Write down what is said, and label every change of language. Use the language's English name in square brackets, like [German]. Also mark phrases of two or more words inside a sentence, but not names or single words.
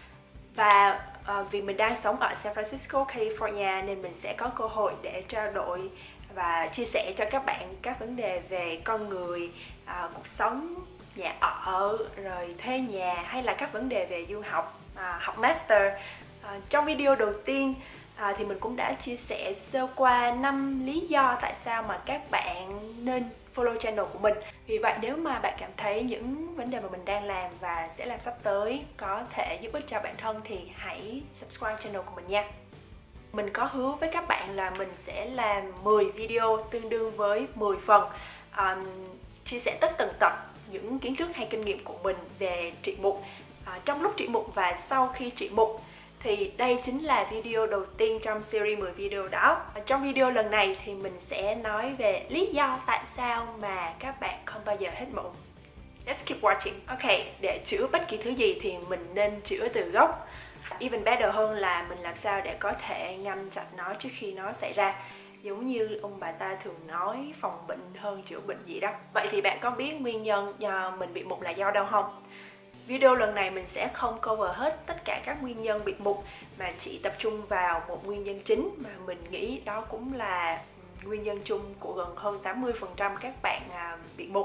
[Vietnamese] Và vì mình đang sống ở San Francisco, California nên mình sẽ có cơ hội để trao đổi và chia sẻ cho các bạn các vấn đề về con người, cuộc sống, nhà ở, rồi thuê nhà hay là các vấn đề về du học, học master. Trong video đầu tiên thì mình cũng đã chia sẻ sơ qua 5 lý do tại sao mà các bạn nên [English] follow channel [Vietnamese] của mình. Vì vậy nếu mà bạn cảm thấy những vấn đề mà mình đang làm và sẽ làm sắp tới có thể giúp ích cho bản thân thì hãy [English] subscribe channel [Vietnamese] của mình nha. Mình có hứa với các bạn là mình sẽ làm 10 video tương đương với 10 phần, chia sẻ tất tần tật những kiến thức hay kinh nghiệm của mình về trị mụn trong lúc trị mụn và sau khi trị mụn. Thì đây chính là video đầu tiên trong series 10 video đó. Trong video lần này thì mình sẽ nói về lý do tại sao mà các bạn không bao giờ hết mụn. [English] Let's keep watching. [Vietnamese] Ok, để chữa bất kỳ thứ gì thì mình nên chữa từ gốc. [English] Even better [Vietnamese] hơn là mình làm sao để có thể ngăn chặn nó trước khi nó xảy ra. Giống như ông bà ta thường nói, phòng bệnh hơn chữa bệnh gì đó. Vậy thì bạn có biết nguyên nhân do mình bị mụn là do đâu không? Video lần này mình sẽ không cover hết tất cả các nguyên nhân bị mụn mà chỉ tập trung vào một nguyên nhân chính mà mình nghĩ đó cũng là nguyên nhân chung của gần hơn 80% các bạn bị mụn.